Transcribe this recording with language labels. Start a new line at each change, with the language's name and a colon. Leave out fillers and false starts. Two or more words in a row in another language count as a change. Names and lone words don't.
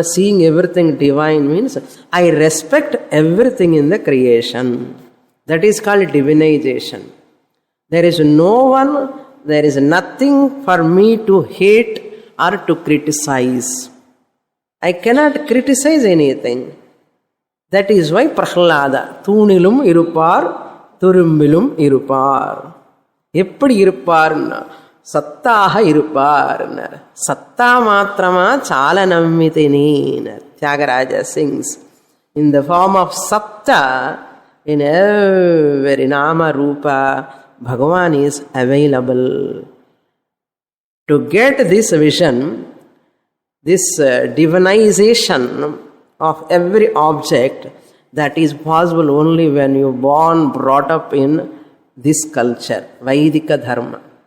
English: Seeing everything divine means I respect everything in the creation. That is called divinization. There is no one, there is nothing for me to hate or to criticize. I cannot criticize anything. That is why Prahlada,
Tamil: தூணிலும் இருப்பார், துரும்பிலும் இருப்பார். எப்படி இருப்பார்? சத்தாக இருப்பார்.
Telugu: సత్త మాత్రమ చాలనమ్మితిని.
English: Tyagaraja sings. In the form of Satta, in every
Sanskrit: नाम रूप,
English: Bhagavan is available. To get this vision, this divinization of every object, that is possible only when you born, brought up in this culture,
Sanskrit: वैदिक धर्म.